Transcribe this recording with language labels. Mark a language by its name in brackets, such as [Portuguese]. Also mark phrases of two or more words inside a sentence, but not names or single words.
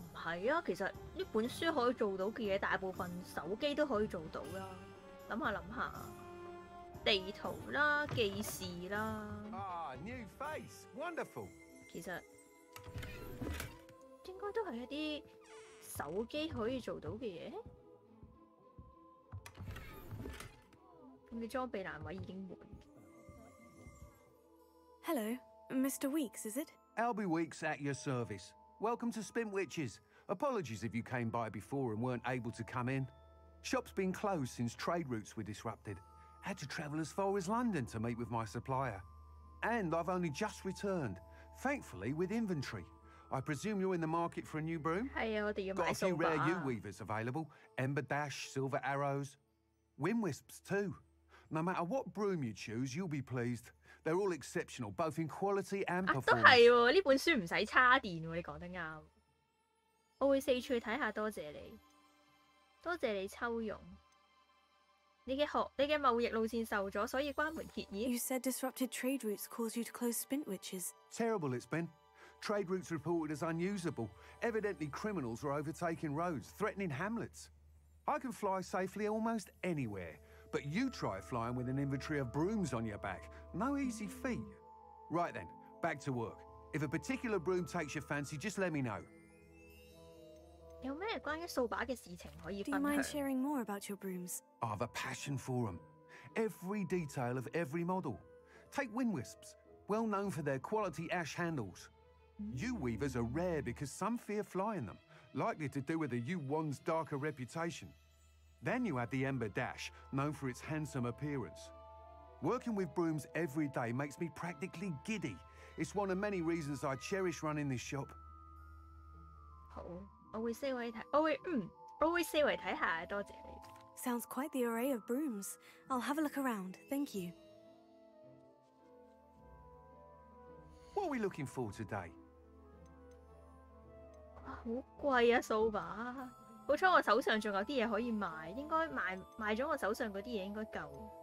[Cantonese] 係啊，其實呢本書可以做到嘅嘢，大部分手機都可以做到啦。諗下，地圖啦、記事啦。 [English] New face, wonderful. [Cantonese] 其實應該都係一啲手機可以做到嘅嘢。咁你裝備欄位已經滿。 [English] Hello, Mr. Weeks, is it? Albie Weeks at your service. Welcome to Spintwitches. Apologies if you came by before and weren't able to come in. Shop's been closed since trade routes were disrupted. Had to travel as far as London to meet with my supplier. And I've only just returned, thankfully with inventory. I presume you're in the market for a new broom? Got a few rare Yuu-Weavers available. Ember Dash, Silver Arrows. Wind Wisps too. No matter what broom you choose, you'll be pleased. They're all exceptional, both in quality and performance. [Cantonese] 都係喎，呢本書唔使叉電喎，你講得啱。我會四處睇下，多謝你，多謝你抽佣。你嘅貿易路線受咗，所以關門歇業。 [English] You said disrupted trade routes caused you to close Spintwitches. Terrible it's been. Trade routes reported as unusable. Evidently criminals were overtaking roads, threatening hamlets. I can fly safely almost anywhere, but you try flying with an inventory of brooms on your back. No easy feat. Right then, back to work. If a particular broom takes your fancy, just let me know. [Cantonese] 有咩關於掃把嘅事情可以 [English] Do you [Cantonese] 分 [English] mind [Cantonese] 享？ [English] sharing more about your brooms? I have a passion for them. Every detail of every model. Take Wind Wisps, well known for their quality ash handles. Yuu-Weavers are rare because some fear flying them, likely to do with the Yuu-Wand's darker reputation. Then you have the Ember Dash, known for its handsome appearance. Working with brooms every day makes me practically giddy. It's one of many reasons I cherish running this shop. [Cantonese] 好，我會四圍睇，我會四圍睇下，多謝你。 [English] Sounds quite the array of brooms. I'll have a look around. Thank you. What are we looking for today? [Cantonese] 好貴啊掃把，好彩我手上仲有啲嘢可以賣，應該賣咗我手上嗰啲嘢應該夠。